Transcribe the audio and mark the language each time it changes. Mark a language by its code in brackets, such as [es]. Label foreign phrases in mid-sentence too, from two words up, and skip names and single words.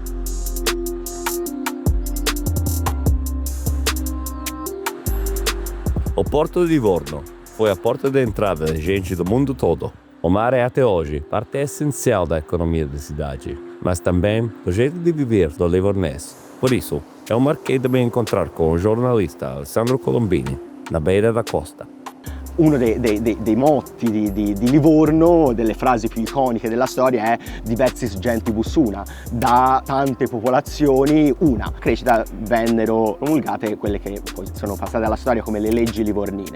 [pt] O Porto de Livorno foi a porta de entrada de gente do mundo todo. O mar é até hoje parte essencial da economia da cidade, mas também do jeito de viver do livornês. Por isso, eu marquei de me encontrar com o jornalista Alessandro Colombini, na beira da costa. [it] Uno dei motti di Livorno, delle frasi più iconiche della storia è [la] diversis gentibus una, [it] da tante popolazioni una. Crescita vennero promulgate quelle che poi sono passate alla storia come le leggi livornine.